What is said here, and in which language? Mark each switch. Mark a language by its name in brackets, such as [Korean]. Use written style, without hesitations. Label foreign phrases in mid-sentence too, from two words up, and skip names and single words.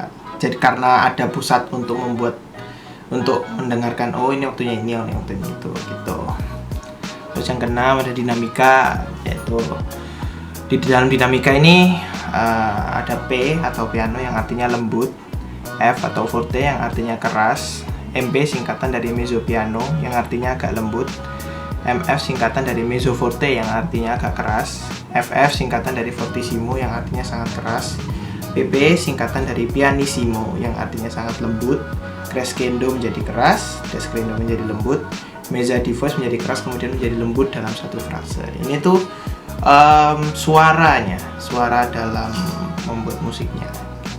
[Indonesian] Jadi karena ada pusat untuk mendengarkan, oh ini waktunya ini, oh ini waktunya itu gitu. Terus yang keenam ada dinamika, yaitu Di dalam dinamika ini ada P atau piano yang artinya lembut, F atau forte yang artinya keras, MP singkatan dari [Italian] mezzo piano [Indonesian] yang artinya agak lembut, MF singkatan dari [Italian] mezzo forte [Indonesian] yang artinya agak keras, FF singkatan dari fortissimo yang artinya sangat keras, PP singkatan dari pianissimo yang artinya sangat lembut, crescendo menjadi keras, descendendo menjadi lembut, [Italian] mezza di voice [Indonesian] menjadi keras kemudian menjadi lembut dalam satu frase. Ini tuh suara dalam membuat musiknya gitu.